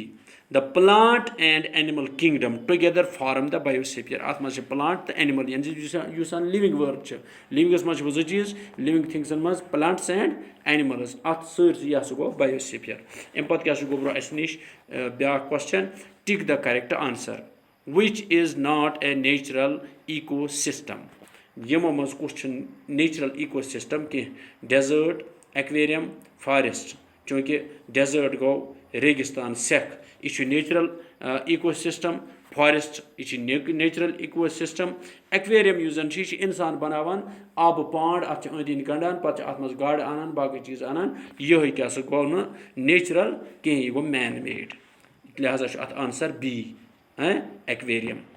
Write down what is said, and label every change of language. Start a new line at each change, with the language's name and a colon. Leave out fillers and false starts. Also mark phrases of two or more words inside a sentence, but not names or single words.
English: the plant and animal kingdom together form the biosphere
Kashmiri: اَتھ منٛز چھِ پٕلانٛٹ تہٕ اینِمٕل یعنی یُس زَن
English: living world
Kashmiri: چھِ لِوِنٛگَس منٛز چھِ زٕ چیٖز لِوِنٛگ تھِنٛگسَن منٛز
English: plants and
Kashmiri: اینِمٕلٕز اَتھ سٲرسٕے یہِ ہسا گوٚو بَیوسِفِیر اَمہِ پَتہٕ کیٛاہ چھُ گوٚبرو اَسہِ نِش بیٛاکھ کوسچن
English: tick the correct answer which is not a natural ecosystem
Kashmiri: یِمو منٛز کُس چھُنہٕ
English: natural ecosystem
Kashmiri: کینٛہہ ڈٮ۪زٲٹ ایکویرِیَم فارٮ۪سٹ چوٗنٛکہِ ڈٮ۪زٲٹ گوٚو ریگِستان سٮ۪کھ یہِ چھُ
English: natural ecosystem
Kashmiri: فارٮ۪سٹ یہِ چھِ
English: natural ecosystem
Kashmiri: ایکویرِیَم یُس زَن چھُ یہِ چھِ اِنسان بَناوان آبہٕ پانٛڈ اَتھ چھِ أنٛدۍ أنٛدۍ گَنٛڈان پَتہٕ چھِ اَتھ منٛز گاڈٕ اَنان باقٕے چیٖز اَنان یِہوٚے کیٛاہ سا گوٚو نہٕ نیچرَل کِہیٖنۍ یہِ گوٚو
English: man made
Kashmiri: لِہٰذا چھُ اَتھ آنسَر
English: B aquarium